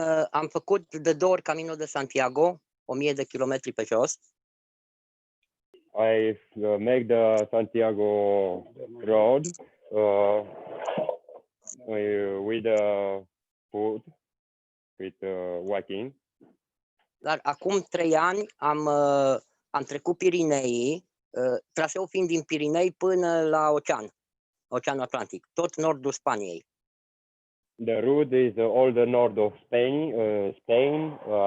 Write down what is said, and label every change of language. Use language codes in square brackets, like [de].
[ro] Am făcut de 2 ori Camino de Santiago, 1000 de kilometri pe jos. [en] I make the Santiago road with food, with walking. [ro] Dar acum 3 ani am trecut Pirineii, traseul fiind din Pirinei până la Oceanul Atlantic, tot nordul Spaniei. [en] The route is all the north of Spain.